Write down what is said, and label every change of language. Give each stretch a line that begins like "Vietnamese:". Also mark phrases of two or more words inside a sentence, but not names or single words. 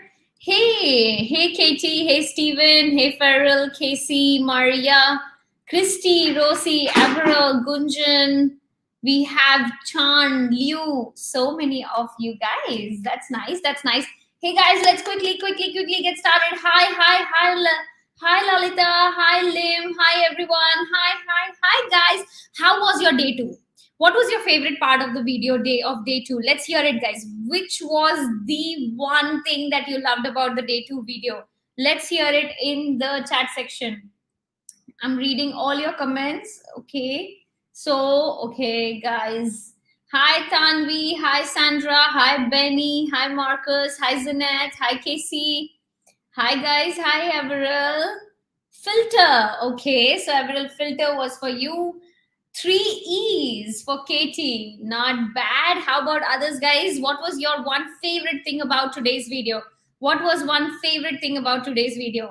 English: Hey, Katie, hey, Steven, hey, Farrell, Casey, Maria, Christy, Rosie, Avril, Gunjan. We have Chan, Liu, so many of you guys. That's nice. That's nice. Hey, guys, let's quickly get started. Hi, Lalita. Hi, Lim. Hi, everyone. Hi, guys. How was your day two? What was your favorite part of the video day of day two? Let's hear it, guys. Which was the one thing that you loved about the day two video? Let's hear it in the chat section. I'm reading all your comments. Okay. So, okay, guys. Hi, Tanvi. Hi, Sandra. Hi, Benny. Hi, Marcus. Hi, Zanette. Hi, Casey. Hi, guys. Hi, Avril. Filter. Okay. So, Avril, filter was for you. 3 E's for Katie. Not bad. How about others, guys? What was your one favorite thing about today's video? What was one favorite thing about today's video?